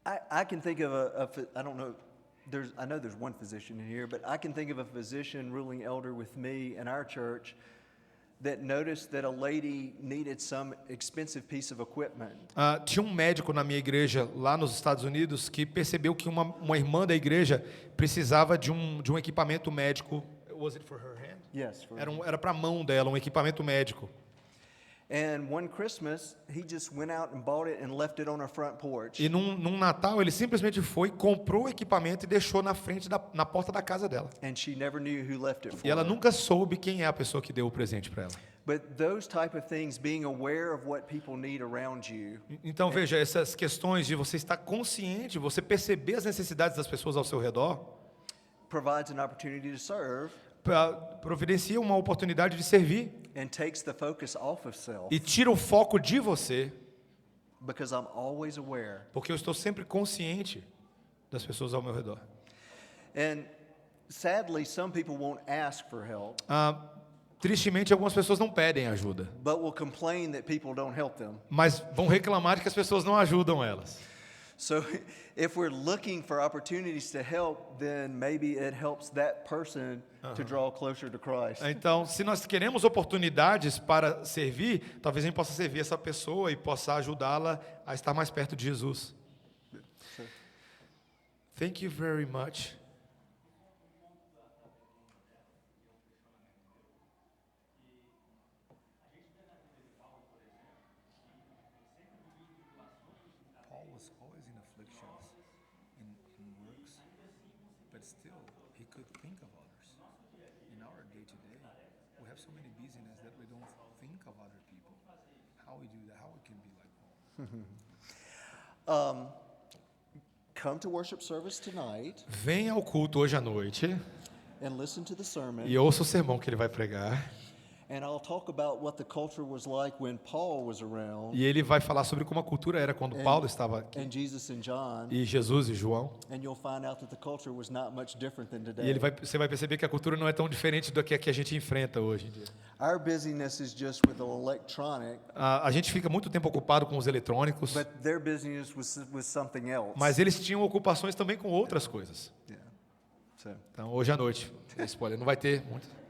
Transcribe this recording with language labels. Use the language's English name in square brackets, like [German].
[English] I can think of I don't know, I know there's one physician in here, but I can think of a physician ruling elder with me in our church that noticed that a lady needed some expensive piece of equipment. [Portuguese] Tinha um médico na minha igreja lá nos Estados Unidos que percebeu que uma irmã da igreja precisava de um equipamento médico [English] Was it for her hand? Yes. [Portuguese] Era para a mão dela, um equipamento médico. [English] And one Christmas, he just went out and bought it and left it on our front porch. [Portuguese] E num Natal, ele simplesmente foi, comprou o equipamento e deixou na frente, na porta da casa dela. [English] And she never knew who left it for [Portuguese] E ela [English] her. [Portuguese] nunca soube quem é a pessoa que deu o presente para ela. [English] But those type of things, being aware of what people need around you, [Portuguese] Então, veja, essas questões de você estar consciente, você perceber as necessidades das pessoas ao seu redor, [English] provides an opportunity to serve [Portuguese] providencia uma oportunidade de servir [English] and takes the focus off of self, [Portuguese] e tira o foco de você, [English] because I'm always aware. [Portuguese] porque eu estou sempre consciente das pessoas ao meu redor. [English] And sadly, some people won't ask for help, [Portuguese] Tristemente, algumas pessoas não pedem ajuda, [English] but will complain that people don't help them. [Portuguese] mas vão reclamar de que as pessoas não ajudam elas. [English] So if we're looking for opportunities to help, then maybe it helps that person to draw closer to Christ. [Portuguese] Então, se nós queremos oportunidades para servir, talvez a gente possa servir essa pessoa e possa ajudá-la a estar mais perto de Jesus. [English] Thank you very much. Paul was always in afflictions, in works, but still he could think of others. In our day to day, we have so many busyness that we don't think of other people. How we do that? How we can be like Paul? Come to worship service tonight [Portuguese] Venha ao culto hoje à noite [English] and listen to the sermon. [Portuguese] e ouça o sermão que ele vai pregar. [English] And I'll talk about what the culture was like when Paul was around, [Portuguese] E ele vai falar sobre como a cultura era quando Paulo estava aqui, [English] and Jesus and John, [Portuguese] e Jesus e João. [English] and you'll find out that the culture was not much different than today. [Portuguese] E você vai perceber que a cultura não é tão diferente do que a que a gente enfrenta hoje em dia. [English] Our busyness is just with the electronic, [Portuguese] A gente fica muito tempo ocupado com os eletrônicos, [English] but their busyness was something else. [Portuguese] mas eles tinham ocupações também com outras coisas. [English] Yeah. So, [Portuguese] Então, hoje à noite, spoiler, não vai ter muito.